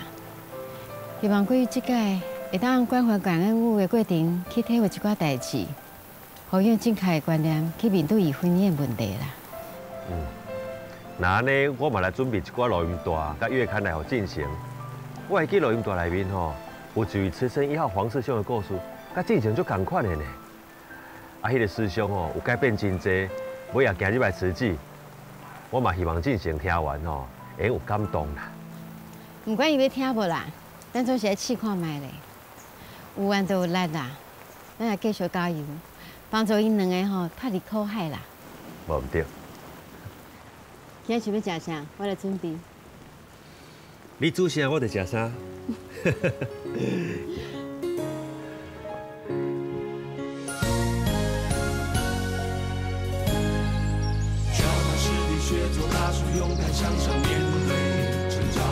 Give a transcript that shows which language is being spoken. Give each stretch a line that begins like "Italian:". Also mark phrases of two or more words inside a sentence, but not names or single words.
Min Nan Chinese: 希望桂玉这届会当关怀感恩户的过程去体会一寡代志。好用正确的观念去面对伊婚姻的问题啦。那安尼，我嘛来准备一寡录音带，甲月刊来互进行。我会记录音带内面吼，有一位慈生一号黄师兄的故事，甲进行足同款的呢。啊，迄个师兄吼有改变真济，尾也行入来慈济。我嘛希望进行听完吼，会有感动啦。唔管伊要听无啦，咱总是来试看卖咧。有缘就有力啦，咱也继续加油。帮助因两个吼脱离苦海啦。无毋对。今仔想要食啥？ 我来准备。你煮啥，我就食啥。脚踏实地学做大树，勇敢向上面对成长。